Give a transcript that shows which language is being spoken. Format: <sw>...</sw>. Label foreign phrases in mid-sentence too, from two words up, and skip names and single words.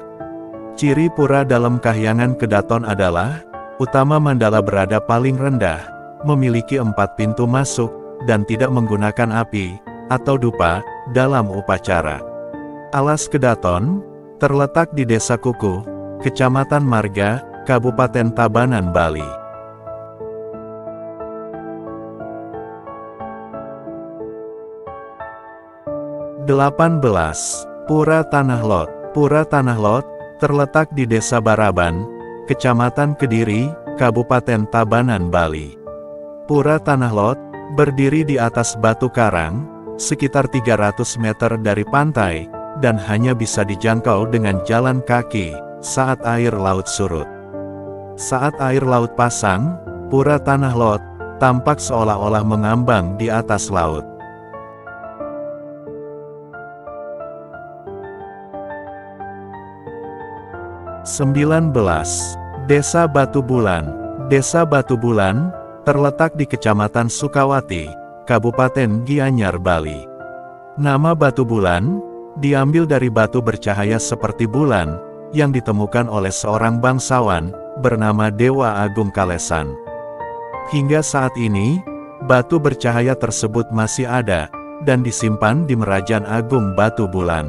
<id>Ciri pura dalam Kahyangan Kedaton adalah, utama mandala berada paling rendah, memiliki 4 pintu masuk, dan tidak menggunakan api, atau dupa, dalam upacara. Alas Kedaton terletak di Desa Kuku, Kecamatan Marga, Kabupaten Tabanan, Bali. Delapan belas. Pura Tanah Lot. Pura Tanah Lot terletak di Desa Baraban, Kecamatan Kediri, Kabupaten Tabanan, Bali. Pura Tanah Lot berdiri di atas batu karang, sekitar 300 meter dari pantai, dan hanya bisa dijangkau dengan jalan kaki saat air laut surut. Saat air laut pasang, Pura Tanah Lot tampak seolah-olah mengambang di atas laut. 19. Desa Batu Bulan. Desa Batu Bulan terletak di Kecamatan Sukawati, Kabupaten Gianyar, Bali. Nama Batu Bulan diambil dari batu bercahaya seperti bulan, yang ditemukan oleh seorang bangsawan bernama Dewa Agung Kalesan. Hingga saat ini, batu bercahaya tersebut masih ada, dan disimpan di Merajaan Agung Batu Bulan.</id>